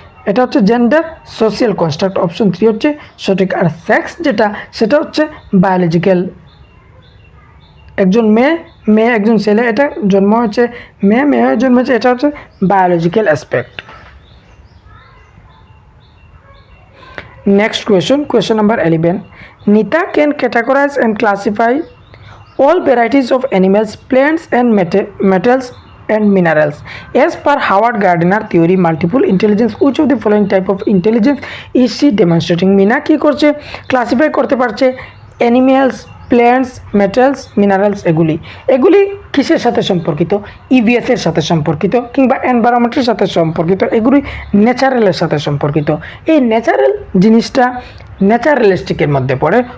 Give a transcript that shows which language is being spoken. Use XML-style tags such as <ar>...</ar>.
<bn>এটা হচ্ছে gender social construct. Option 3 হচ্ছে সঠিক। আর সেক্স যেটা, সেটা হচ্ছে বায়োলজিক্যাল। একজন মেয়ে একজন ছেলে, এটা জন্ম হয়েছে মেয়ে হয়ে জন্মেছে, এটা হচ্ছে biological aspect.</bn> <en>Next question number 11, Nita can categorise and classify all varieties of animals, plants and metals and minerals as per Howard Gardner theory multiple intelligence. Which of the following type of intelligence is she demonstrating?</en> <bn>Mina কি করছে? Classify করতে পারছে animals, plants, metals, minerals. এগুলি কিসের সাথে সম্পর্কিত? EVS এর সাথে সম্পর্কিত, কিংবা এনভায়রনমেন্টের সাথে সম্পর্কিত, এগুলি ন্যাচারালের সাথে সম্পর্কিত। এই ন্যাচারাল জিনিসটা ন্যাচারালিস্টিকের মধ্যে পড়ে।</bn>